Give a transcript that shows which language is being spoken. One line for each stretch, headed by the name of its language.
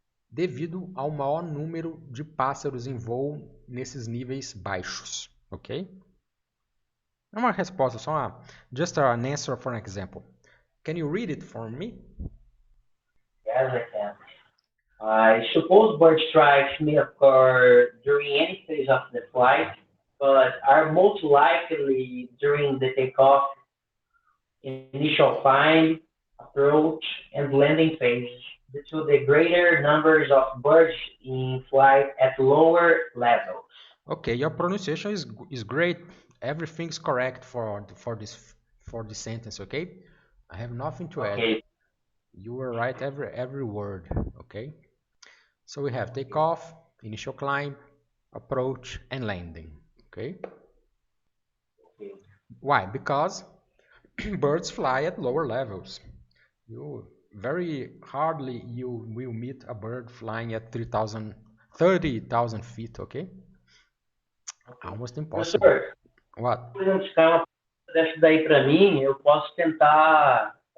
Portuguese: Devido ao maior número de pássaros em voo nesses níveis baixos, ok? É uma resposta, só uma...
English: Just an answer for an example. Can you read it for me? Yes, I can. I suppose bird strikes may occur during any phase of the flight, but are most likely during the takeoff, initial climb, approach, and landing phase, due to the greater numbers of birds in flight at lower levels. Okay, your pronunciation is great. Everything's correct for this sentence. Okay, I have nothing to add. You were right every word. Okay, so we have takeoff, initial climb, approach, and landing. Okay. Why? Because birds fly at lower levels. You very hardly you will meet a bird flying at 30,000 feet. Okay. Almost impossible.
Portuguese: Professor,
English: What?
Portuguese: se não ficar uma dessa daí para mim, eu posso tentar.